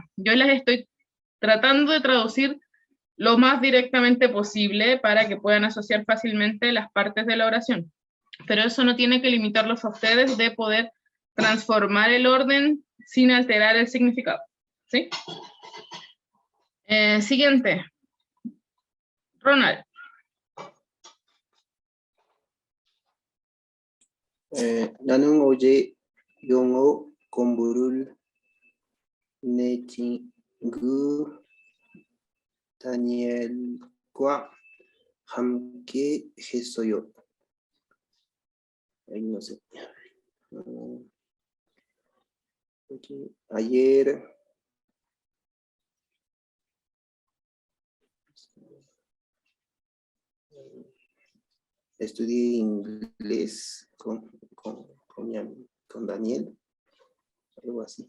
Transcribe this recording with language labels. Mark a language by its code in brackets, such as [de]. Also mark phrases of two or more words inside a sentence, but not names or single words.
[es] Yo las estoy tratando de traducir lo más directamente posible para que puedan asociar fácilmente las partes de la oración. Pero eso no tiene que limitarlos a ustedes de poder transformar el orden sin alterar el significado, ¿sí? Siguiente. Ronald. [ko] 나는 어제 영어 공부를 내 친구 다니엘과 함께 했어요. [es] Ay, no sé. Ayer estudié inglés con Daniel, algo así.